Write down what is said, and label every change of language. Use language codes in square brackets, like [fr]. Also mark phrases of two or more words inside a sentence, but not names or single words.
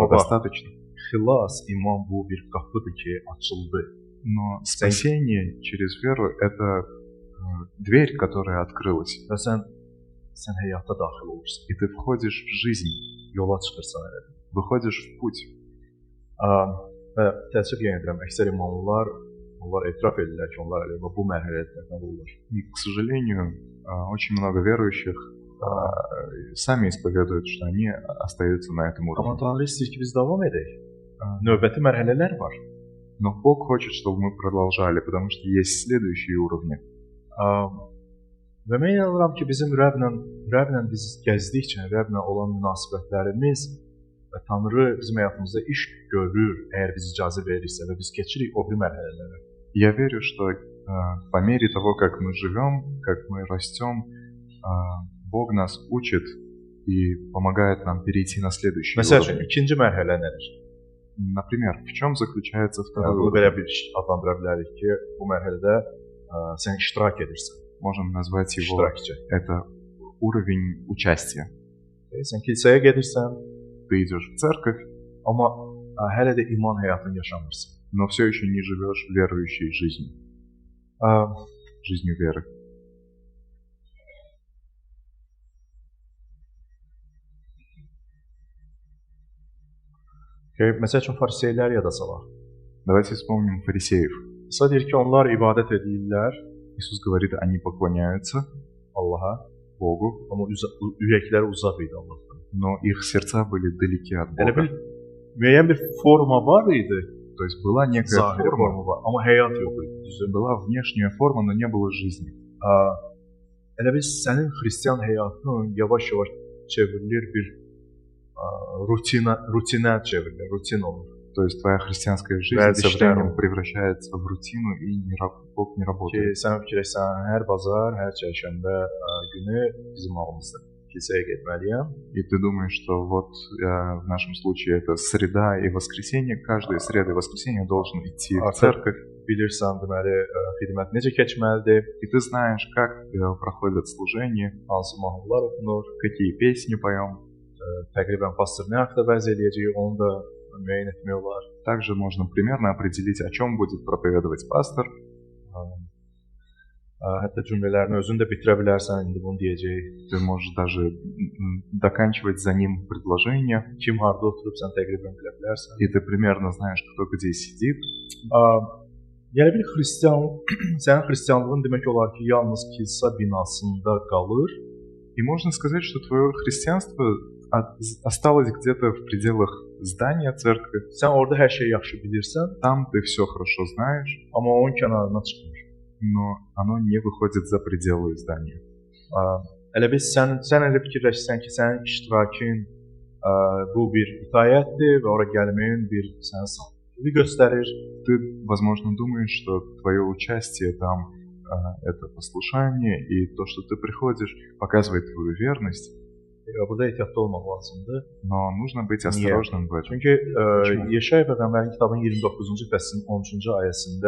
[az] Ama bak, [ru] достаточно. [az] xilas, iman bu bir qapıdır ki, açıldı. [ru] Но спасение через веру – это дверь, которая открылась. [az] Və sən həyata daxil olursan. [ru] И ты входишь в жизнь, [az] Yola çıxırsan elə. [ru] выходишь в путь. [az] Və təəssüf yenə edirəm, əksər imanlılar onlar etiraf edirlər ki, onlar elə bu mərhələdə təqab olurlar. [ru] И, к сожалению, очень много верующих сами исповедуют, что они остаются на этом [az] Amma [ru] уровне. [az] Tanrı istəyir ki, biz davam edək. Növbəti mərhələlər var. [ru] Но Бог хочет, чтобы мы продолжали, потому что есть следующие уровни. [az] Və mən inanıram ki, bizim Rəblə biz gəzdikcə, Rəblə olan münasibətlərimiz və Tanrı bizim həyatımızda iş görür, əgər biz icazə verirsə və biz keçirik o bir mərhələlərə. [ru] Я верю, что по мере того, как мы живем, как мы растем, Бог нас учит и помогает нам перейти на следующий [az] Məsəl üçün, [ru] уровень. [az] ikinci mərhələ nədir? [ru] Например, в чем заключается второй [az] Bunu belə [ru] уровень? [az] bir adlandıra bilərik ki, bu mərhələdə sən iştirak edirsən. [ru] Можем naзвать его, [az] İştirakçı. [ru] это уровень участия. [az] Sən kilsəyə gedirsən, [ru] Ты идешь в церковь, [az] amma hələ də iman həyatını yaşamırsan. [ru] но все еще не живешь верующей жизнью, Ə, жизнью веры. [az] Məsəl üçün fariseylər yada salaq. [ru] Давайте vспомним фарисеев. [az] İsa deyir ki, onlar ibadət edirlər [ru] Иисус говорит, они поклоняются [az] Allaha, [ru] Богу, [az] amma ürəkləri uzaq idi Allahdan. [ru] но их сердца были далеки от [az] Elə [ru] Бога. [az] bir müəyyən bir forma var idi, [ru] То есть была некая [az] zahiri [ru] форма, [az] forma var, amma həyat yox idi. Düzdür? [ru] была внешняя форма, но не было жизни. [az] Elə bir sənin xristian həyatın yavaş-yavaş çevrilir bir rutinə çevrilir, rutin olur. [ru] То есть твоя христианская жизнь Да, со это временем верно. превращается в рутину, и Бог не [az] Ki [ru] работает. [az] sən fikirləşsən, hər bazar, hər çərşənbə günü bizim ağımızda kilsəyə getməliyəm. [ru] И ты думаешь, что вот в нашем случае это среда и воскресенье, каждая среда и воскресенье должен идти в [az] Artıq [ru] церковь. [az] bilirsən, deməli, xidmət necə keçməlidir, [ru] И ты знаешь, как проходят служения, [az] hansı mahnılar oxunur, [ru] какие песни поем. [az] təqribən pastor nə haqda vəz eləyəcək, onu da müəyyən etmək olar. [ru] Также можно примерно определить, о чем будет проповедовать пастор. [az] Hətta cümlələrini özün də bitirə bilərsən, indi bunu deyəcək. [ru] Ты можешь даже доканчивать за ним предложение. [az] Kim harda oturub sən təqribən bilə bilərsən. [ru] И ты примерно знаешь, кто где сидит. [az] Yəni bir xristian, sənin xristianlığın demək olar ki, yalnız kilsə binasında qalır. [ru] И можно сказать, что твое христианство осталось где-то в пределах здания церкви. [az] Sən orada hər şeyi yaxşı bilirsən, [ru] Там ты все хорошо знаешь, [az] amma onun kənarına çıxmır. [ru] но оно не выходит за пределы здания. [az] Elə bir sən elə fikirləşsən ki, sənin iştirakın bu bir itayətdir və ora gəlməyin bir səni sahibi göstərir. [ru] Ты, возможно, думаешь, что твое участие там это послушание, и то, что ты приходишь, показывает твою верность. [az] Burada ehtiyatlı olmaq lazımdır. [ru] Но нужно быть осторожным в этом. [az] Çünki Yeşaya peyğəmbərin kitabının 29-cu fəslinin 13-cü ayəsində